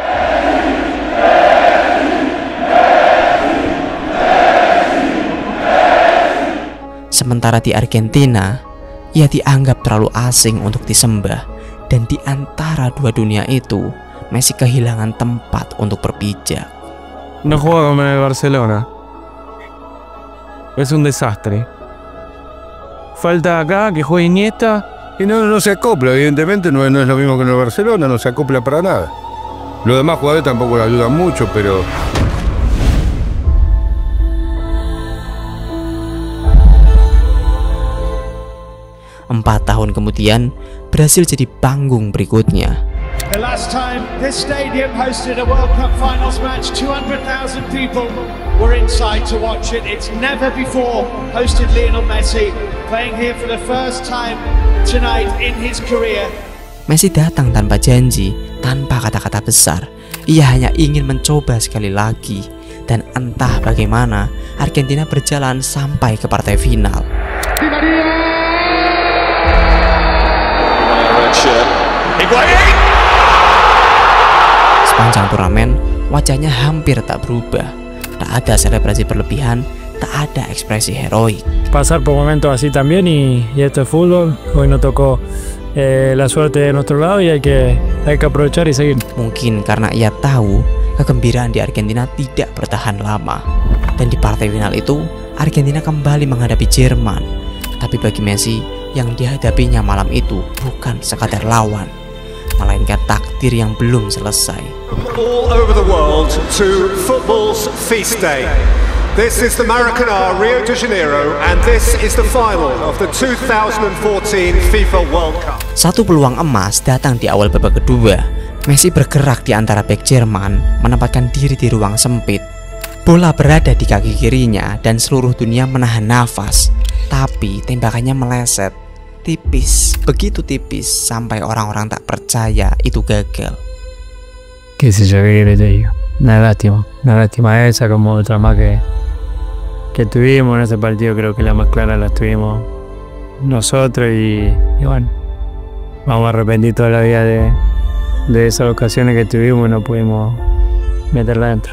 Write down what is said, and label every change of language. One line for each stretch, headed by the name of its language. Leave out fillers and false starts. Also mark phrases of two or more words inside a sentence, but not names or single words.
Indonesian: Sementara di Argentina, ia dianggap terlalu asing untuk disembah. Dan di antara dua dunia itu, Messi kehilangan tempat untuk berpijak.
Spanish: No juega como en el Barcelona. Es un desastre. Falta acá que juegue Iniesta. Y no se acopla, evidentemente no es lo mismo que en el Barcelona, no se acopla para nada. Los demás jugadores tampoco le ayudan mucho, pero...
Indonesian: Empat tahun kemudian, Brasil jadi panggung berikutnya.
English: The last time this stadium hosted a World Cup Finals match, 200,000 people were inside to watch it. It's never before hosted Lionel Messi, playing here for the first time tonight in his career.
Indonesian: Messi datang tanpa janji, tanpa kata-kata besar. Ia hanya ingin mencoba sekali lagi. Dan entah bagaimana, Argentina berjalan sampai ke partai final. Sepanjang turnamen, wajahnya hampir tak berubah. Tak ada selebrasi berlebihan, tak ada ekspresi heroik.
Spanish: Pasar por momentos así también y esto es fútbol. Hoy nos tocó la suerte de nuestro lado y hay que aprovechar y seguir.
Indonesian: Mungkin karena ia tahu kegembiraan di Argentina tidak bertahan lama. Dan di partai final itu, Argentina kembali menghadapi Jerman. Tapi bagi Messi, yang dihadapinya malam itu bukan sekadar lawan, melainkan takdir yang belum selesai.
English: All over the world to football's feast day. This is the Maracanã, Rio de Janeiro, and this is the final of the 2014 FIFA World Cup.
Indonesian: Satu peluang emas datang di awal babak kedua. Messi bergerak di antara bek Jerman, menempatkan diri di ruang sempit. Bola berada di kaki kirinya dan seluruh dunia menahan nafas. Tapi tembakannya meleset, tipis, begitu tipis sampai orang-orang tak percaya itu gagal.
Spanish: ¿Qué sé yo qué querés te digo? Una lástima esa como otra más que que tuvimos en ese partido, creo que la más clara la tuvimos nosotros y bueno, vamos a arrepentir toda la vida de esas ocasiones que tuvimos y no pudimos meterla dentro.